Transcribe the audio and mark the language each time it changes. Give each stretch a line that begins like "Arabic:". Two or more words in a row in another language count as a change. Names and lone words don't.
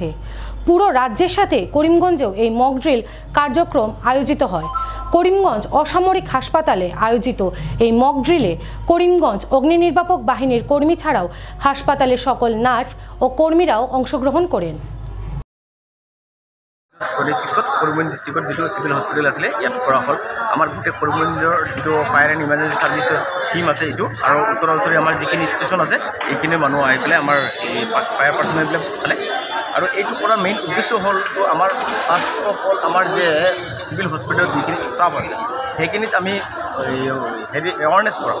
Bangla: পুরো রাজ্যের সাথে করিমগঞ্জেও এই
English: মক ড্রিল
Bangla: কার্যক্রম আয়োজিত হয়। করিমগঞ্জ অসামরিক হাসপাতালে আয়োজিত এই
English: মক ড্রিলে
Bangla: করিমগঞ্জ অগ্নি নির্বাপক বাহিনীর কর্মী ছাড়াও হাসপাতালের সকল নার্স ও কর্মীরাও অংশগ্রহণ করেন।
Assamese: করিমগঞ্জ ডিষ্ট্ৰিক্টত যিটো
English: civil hospital
Assamese: আছিলে ইয়াত কৰা হ'ল। আমাৰ গোটেই করিমগঞ্জৰ যিটো
English: fire and emergency service team
Assamese: আছে এইটো, আৰু ওচৰা ওচৰি আমাৰ যিখিনি ষ্টেচন আছে এইখিনি মানুহ আহি পেলাই আমাৰ এই
English: fire personnel
Assamese: চালে। আৰু এইটো কৰাৰ মেইন উদ্দেশ্য হ'ল আমাৰ
English: first of all
Assamese: আমাৰ যে
English: civil hospital
Assamese: যিখিনি ষ্টাফ আছে সেইখিনিত আমি হেৰি এৱাৰনেছ কৰাওঁ।